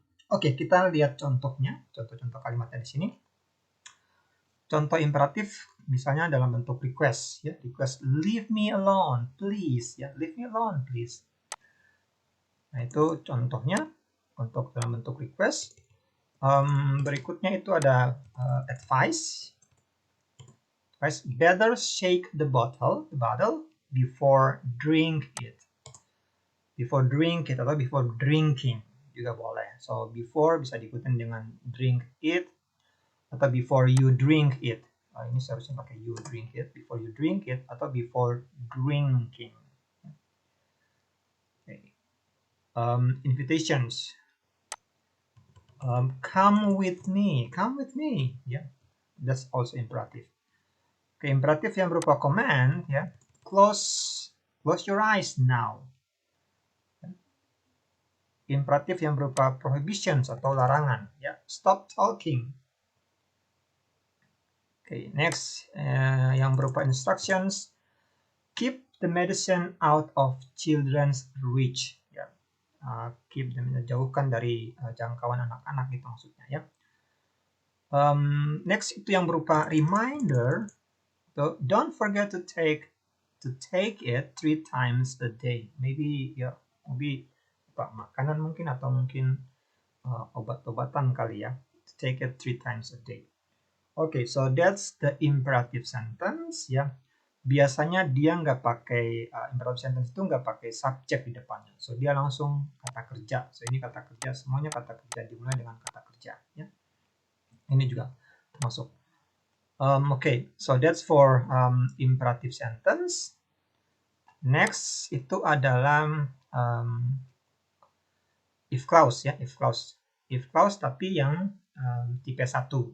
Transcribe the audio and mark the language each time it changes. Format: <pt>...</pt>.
<id>Oke, kita lihat contohnya, contoh-contoh kalimatnya di sini. Contoh imperatif misalnya dalam bentuk request ya, request</id> <en>leave me alone please</en> <id>ya, leave me alone please. Nah, itu contohnya. untuk dalam bentuk request. Berikutnya itu ada advice.</id> <en>Better shake the bottle before drink it. Before drink it</en> <id>atau</id> <en>before drinking</en> <id>juga boleh.</id> <en>So before</en> <id>bisa diikutin dengan</id> <en>drink it</en> <id>atau</id> <en>before you drink it.</en> <id>Ini seharusnya pakai</id> <en>you drink it, before you drink it</en> <id>atau</id> <en>before drinking. Okay. Invitations. Come with me. Yeah, that's also imperative. Okay,</en> <id>imperatif yang berupa</id> <en>command, ya. Close your eyes now.</en> <id>Imperatif yang berupa prohibitions atau larangan, ya.</id> <en>Stop talking. Okay, next</en> <id>yang berupa</id> <en>instructions. Keep the medicine out of children's reach.</en> <id>Ya.</id> <en>Keep them,</en> <id>jauhkan dari jangkauan anak-anak gitu maksudnya, ya. Next itu yang berupa reminder.</id> <en>So don't forget to take it 3 times a day.</en> <id>Maybe makanan mungkin atau mungkin obat-obatan kali ya.</id> <en>To take it 3 times a day. Okay, so that's the imperative sentence ya.</en> <id>Biasanya dia nggak pakai imperative sentence itu nggak pakai subject di depannya. So dia langsung kata kerja. So ini kata kerja, semuanya kata kerja dimulai dengan kata kerja ya. Ini juga termasuk.</id> <en>Okay, so that's for imperative sentence.</en> <id>Next itu adalah if clause ya, if clause tapi yang tipe 1.</id>